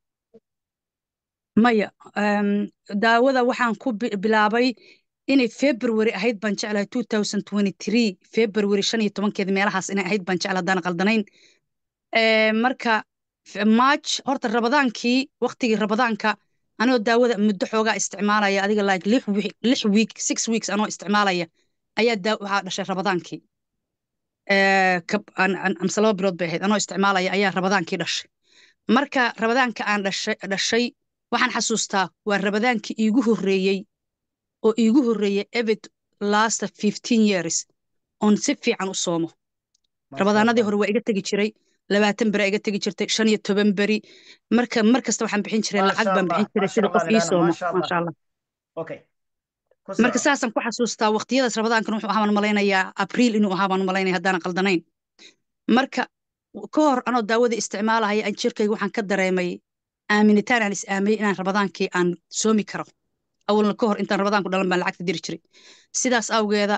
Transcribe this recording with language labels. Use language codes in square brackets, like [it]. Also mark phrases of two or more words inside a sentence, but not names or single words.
[so] maya daawada waxaan ku bilaabay inay February ahayd baan jeclahay 2023 February 15 meelahaas inay ahayd baan jeclahay hadaan qaldanayn marka March horta Rabadaankii waqtigii Rabadaanka anoo daawada muddo xoogaa isticmaalaya adiga [en] like 6 weeks [so] anoo isticmaalaya ayaa waxaa dhashay Rabadaankii amse 2 bilood bay ahayd anoo isticmaalaya ayaa Rabadaankii dhashay marka Rabadaanka aan dhashay waxaan xasuustaa waa Rabadaankii iigu horreeyey ebed [en] last 15 years [so] on si fiican u soomo rabadaanadii hore waa iga tegi jiray 20 beri iga tegi jirtay 15 beri markasta waxaan bixin jiray lacag baan bixin jiray sida qof ii soomo [ar] maasha Allah [so] okay marka saasan ku xasuustaa waqtiyadaas rabadaankan wuxuu ahaan malaynayaa April inuu ahaa baan malaynayaa haddaan qaldanayn marka ka hor anoo daawada isticmaalaya aan jirkayga waxaan ka dareemay aaminitaan aan is-aamiyey inaan rabadaankii aan soomi karo awalna ka hor intaan rabadaanku dhalan baan lacagta diri jiray sidaas awgeeda